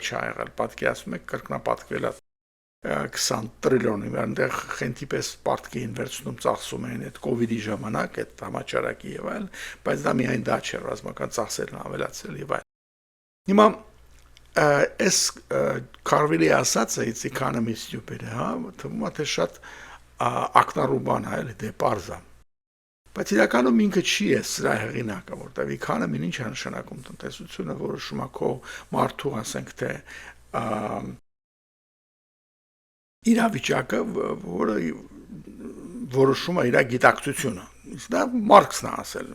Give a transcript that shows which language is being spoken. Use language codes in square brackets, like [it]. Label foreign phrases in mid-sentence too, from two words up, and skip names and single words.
[hy] է եղել, պատկերացնում եք կրկնապատկվել է 20 տրիլիոնի, այնտեղ խենթիպես պարտքի են վերցնում ծախսում են այդ կովիդի ժամանակ, այդ համաճարակի եւ այլ, բայց դա միայն դա չէ, ռազմական ծախսերն ավելացել եւ այլ։ Հիմա այս Քարվիլի ասածը [en] it's economy stupid, [hy] հա, թվում է թե շատ ակնառու բան է, էլի դե պարզա։ Բայց իրականում ինքը չի է սրա հեղինակը, որտեղ economy-ն ինչ է նշանակում տնտեսությունը որոշում է քո մարդու, ասենք թե իրավիճակը, որը որոշում է իր գիտակցությունը։ Իսկ դա Մարքսն է ասել,